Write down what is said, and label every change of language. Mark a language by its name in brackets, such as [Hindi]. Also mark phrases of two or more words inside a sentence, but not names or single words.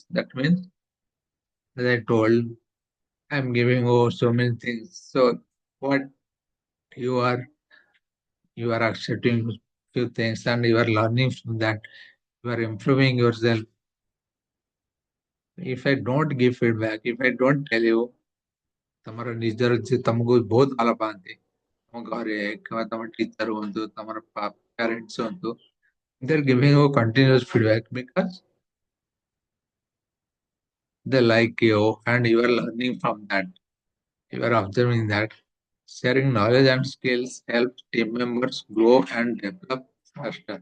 [English] That means, as I told, I'm giving you so many things. So what you are you are accepting few things and you are learning from that. You are improving yourself. If I don't give feedback, if I don't tell you, [Odia] ତମର ନିଜର ଯେ ତମକୁ ବହୁତ ଭଲ ପାଆନ୍ତି, ତମ ଘରେ କିମ୍ବା ତମ ଟିଚର ହୁଅନ୍ତୁ, ତମର ପ୍ୟାରେଣ୍ଟସ ହୁଅନ୍ତୁ, [English] they're giving you continuous feedback because they like you and you are learning from that. You are observing that. Sharing knowledge and skills helps team members grow and develop faster.